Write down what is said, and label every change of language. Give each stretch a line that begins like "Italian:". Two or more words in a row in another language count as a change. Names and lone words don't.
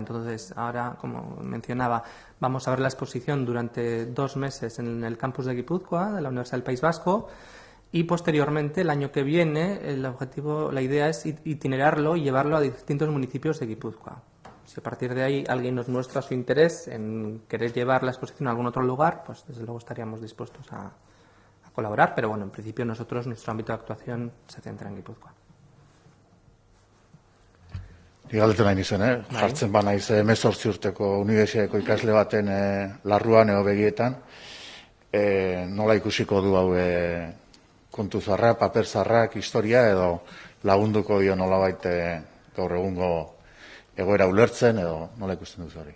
Spanish: Entonces, ahora, como mencionaba, vamos a ver la exposición durante 2 meses en el campus de Guipúzcoa, de la Universidad del País Vasco, y posteriormente, el año que viene, la idea es itinerarlo y llevarlo a distintos municipios de Guipúzcoa. Si a partir de ahí alguien nos muestra su interés en querer llevar la exposición a algún otro lugar, pues desde luego estaríamos dispuestos a colaborar, pero en principio nuestro ámbito de actuación se centra en Guipúzcoa.
Basque: Galdetu nahi nizuen, jartzen banaiz 18 urteko unibertsitateko ikasle baten larruan edo begietan, nola ikusiko du hau kontu zarrak, paper zarrak, historia edo lagunduko dio nolabait gaur egungo egoera ulertzen edo nola ikusten duzu hori?